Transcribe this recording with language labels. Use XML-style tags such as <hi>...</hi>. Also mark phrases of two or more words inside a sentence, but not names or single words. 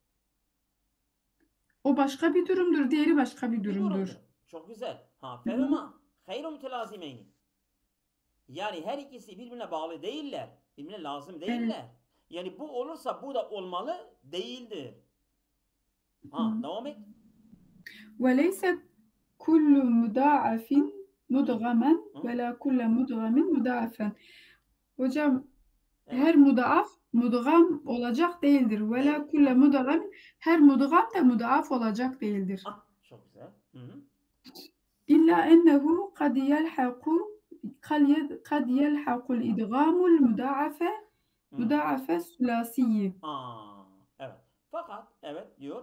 <tr>O başka bir durumdur, diğeri başka bir Bir durumdur. durumdur. Çok güzel.</tr> <ar>فهما غير متلازمين.</ar> <tr>Yani her ikisi birbirine bağlı değiller. Birbirine lazım değiller. Yani bu olursa bu da olmalı değildir. Devam et.</tr> <ar>وَلَيْسَ كُلُّ مُضَاعَفٍ مُدْغَمًا وَلَا كُلَّ مُدْغَمٍ مُضَاعَفًا.</ar> <tr>Hocam her mudaaf mudgam olacak değildir.</tr> <ar>وَلَا كُلَّ مُدْغَمٍ</ar> <tr>her mudgam da mudaaf olacak değildir. Çok güzel.</tr> <ar>إلا أنه قد يلحق الإدغام المضاعف الثلاثي.</ar> <tr>Evet. Fakat evet diyor.</tr>